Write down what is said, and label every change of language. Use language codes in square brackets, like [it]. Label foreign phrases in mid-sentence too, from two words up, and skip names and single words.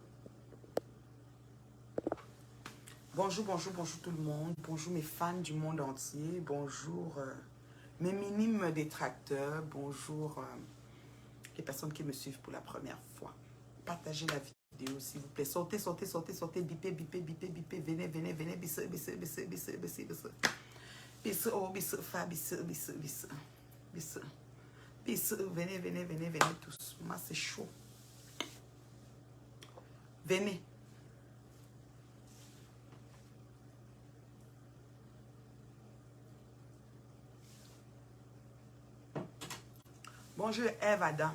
[fr] Bonjour, bonjour, bonjour tout le monde. Bonjour mes fans du monde entier. Bonjour mes minimes détracteurs. Bonjour les personnes qui me suivent pour la première fois. Partagez la vidéo, s'il vous plaît. Sortez, sortez, sortez, sortez. Bipez, bipez, bipez, bipez. Venez, venez, venez. Bisse, bisse, bisse, bisse, bisse, bisse. Bisse, oh, bisse, fa, bisse, bisse, bisse. Bisse, bisse. Venez, venez, venez, venez tous. Moi, c'est chaud. Venez. Bonjour Eve Adam.